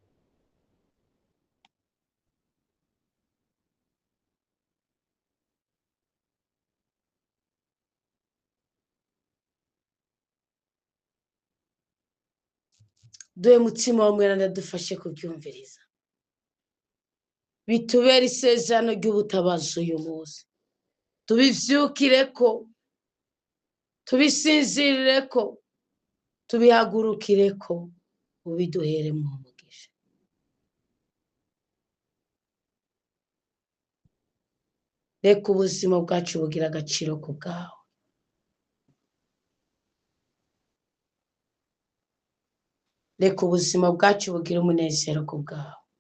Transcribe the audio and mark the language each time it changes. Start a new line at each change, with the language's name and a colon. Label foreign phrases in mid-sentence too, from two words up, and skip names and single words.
Rundi: Duhe mutima wa Mweranda dufashe kubyumviriza, bitubere isezerano ry'ubutabazi uyu munsi. Tubivyukire ko, tubisinzirire ko, tubihagurukire ko, ubiduhere mu mugisha. reka ubuzima bwacu bugira agaciro ku bwawe. Reka ubuzima bwacu bugira umunezero ku bwawe.